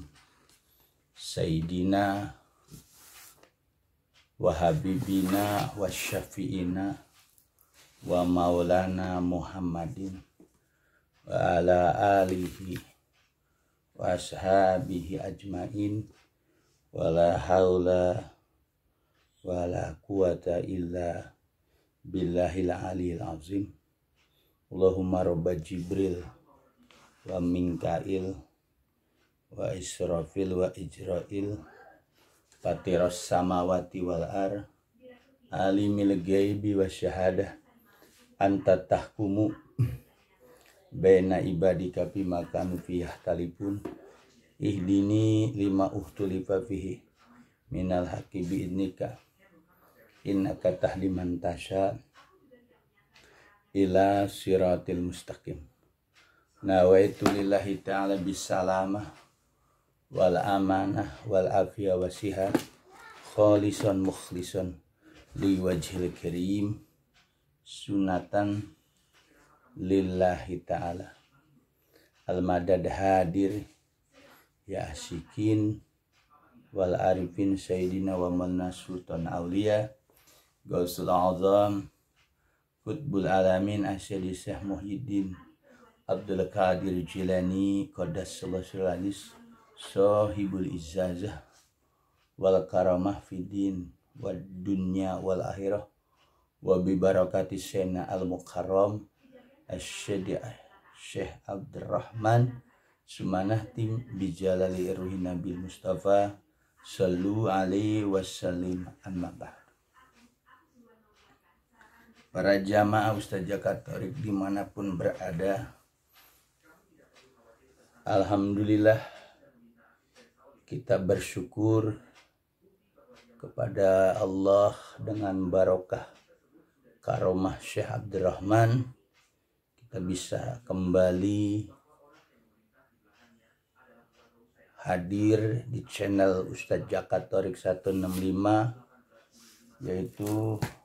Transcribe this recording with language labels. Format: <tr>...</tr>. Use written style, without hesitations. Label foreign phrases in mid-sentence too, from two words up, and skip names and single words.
<ar>سيدنا وحبيبنا وشفيعنا ومولانا محمد وعلى آله وأصحابه أجمعين ولا حول ولا قوة إلا بالله العلي العظيم. اللهم رب جبريل وميكائيل وإسرافيل وعزرائيل فاطر السماوات والأرض عالم الغيب والشهادة أنت تحكم بين عبادك بما كانوا فيه يختلفون اهدني لما اختلف فيه من الحق بإذنك إنك تهدي من تشاء إلى صراط مستقيم. نويت لله تعالى بالسلامة والأمانة والعافية والصحة خالصا مخلصا لوجه الكريم سنة لله تعالى. المدد حاضر يا عاشقين والعارفين سيدنا ومنا سلطان أولياء غوث الأعظم قطب العالمين السيد شيخ محيي الدين عبد القادر جيلاني قدس الله سره صاحب العزة والكرامة في الدين والدنيا والآخرة وببركة سيدنا المكرم السيد شيخ عبد الرحمن Sumanahtim بجلال روح النبي المصطفى صلوا عليه وسلم أما بعد.</ar> <id>Para jamaah Ustaz Jakatorik dimanapun berada, alhamdulillah kita bersyukur kepada Allah dengan barokah karomah Syekh Abdurrahman kita bisa kembali hadir di channel Ustaz Jakatorik 165, yaitu</id>